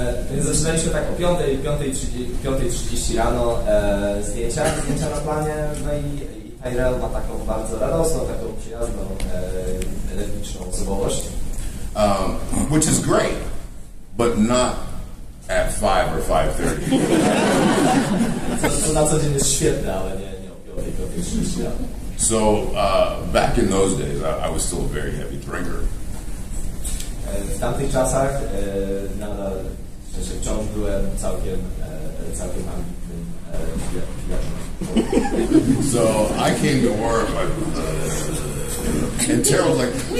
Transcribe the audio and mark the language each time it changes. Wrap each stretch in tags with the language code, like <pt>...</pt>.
<pl>Więc zaczynaliśmy tak o 5:30 rano zdjęcia na planie, no i Tyrell ma taką bardzo radosną, taką przyjazną, energiczną osobowość.</pl> <en>Which is great, but not at 5 or 5:30.</en> <pl>Co na co dzień jest świetne, ale nie o 5:30 rano.</pl> <en>So back in those days, I was still a very heavy drinker.</en> <pl>W tamtych czasach nadal wciąż byłem całkiem ambitnym pijaczem.</pl> <en>So I came to work and Terrell was like,</en>